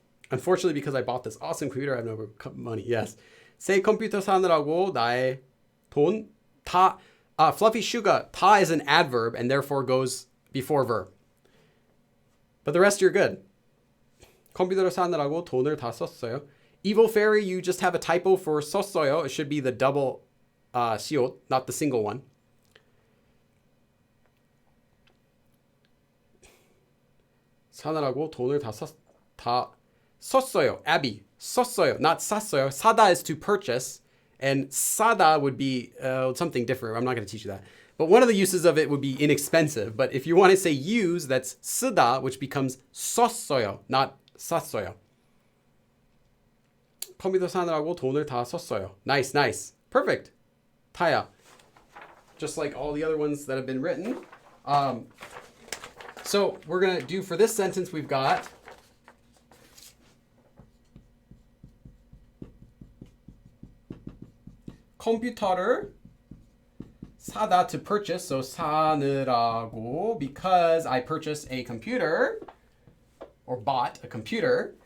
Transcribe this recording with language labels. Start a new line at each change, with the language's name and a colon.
English: Unfortunately, because I bought this awesome computer, I have no money. Yes.
Korean: 새 컴퓨터 사느라고 나의 돈 다,
English: fluffy sugar, 다 is an adverb and therefore goes before verb. But the rest you're good.
Korean: 컴퓨터를 사느라고 돈을 다 썼어요.
English: Evil fairy, you just have a typo for 썼어요. It should be the double 시옷, not the single one.
Korean: 사느라고 돈을 다 썼어요.
English: Abby, 썼어요, not 샀어요. 사다 is to purchase, and 사다 would be something different. I'm not going to teach you that. But one of the uses of it would be inexpensive. But if you want to say use, that's 쓰다, which becomes 썼어요, not 샀어요.
Korean: 컴퓨터 사느라고 돈을 다 썼어요.
English: Nice, nice. Perfect. 타야. Just like all the other ones that have been written. So we're going to do for this sentence, we've got 컴퓨터를 사다 to purchase, so 사느라고, because I purchased a computer, or bought a computer.